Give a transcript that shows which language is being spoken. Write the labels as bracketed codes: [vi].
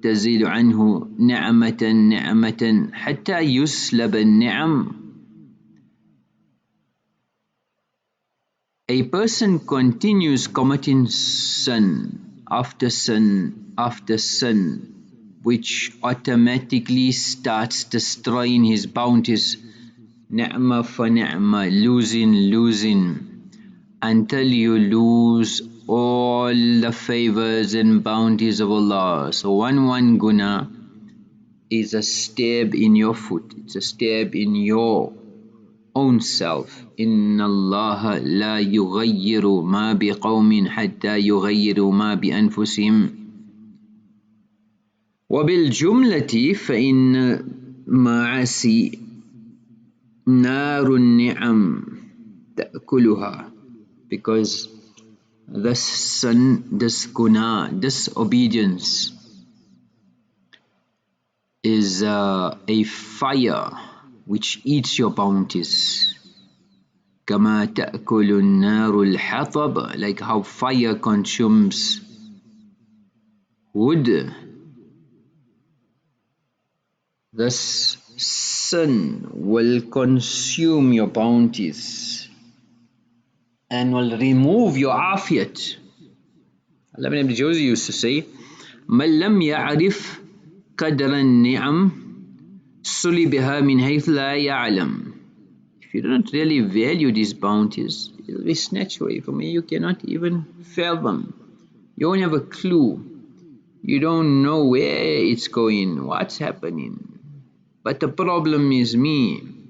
[ar] تزيد عنه نعمة نعمة حتى يسلب النعم. [en] A person continues committing sin after sin after sin, which automatically starts destroying his bounties, ni'mah for ni'mah, losing, until you lose all the favors and bounties of Allah. So one guna is a stab in your foot, it's a stab in your own self. [ar] إن الله لا يغير ما بقوم حتى يغيروا ما بأنفسهم. وبالجملة فإن معاصي نار النعم تأكلها, [en] because this sin, this guna, disobedience is a fire which eats your bounties. [ar] كما تأكل النار الحطب, [en] like how fire consumes wood. This sin will consume your bounties and will remove your afiyat. Allah ibn Jozy used to say, [ar] من لم يعرف قدر النعم صلبها من حيث لا يعلم. [en] If you don't really value these bounties, it will be snatched away from you. You cannot even fathom. You won't have a clue. You don't know where it's going, what's happening. But the problem is me.